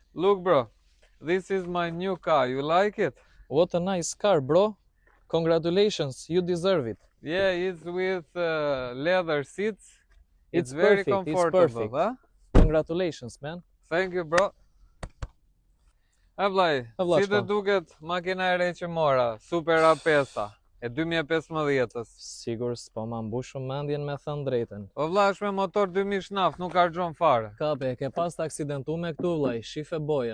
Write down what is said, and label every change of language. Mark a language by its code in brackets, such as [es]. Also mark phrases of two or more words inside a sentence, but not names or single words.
[en] Look, bro, this is my new car. You like it? What a nice car, bro. Congratulations, you deserve it. Yeah, it's with leather seats. It's very perfect, it's comfortable, perfect. huh? Congratulations, man. Thank you, bro. [sq] Vllai, Vlla, si të çka? duket makina e re që mora, Super A5-a, e 2015-s. Sigur s'po ma mbush shumë mendjen me thënë drejtën. O vlla, është me motor 2000 shnaf, nuk harxhon fare. Kape, ke pas të aksidentu me këtu vllai, shife bojen.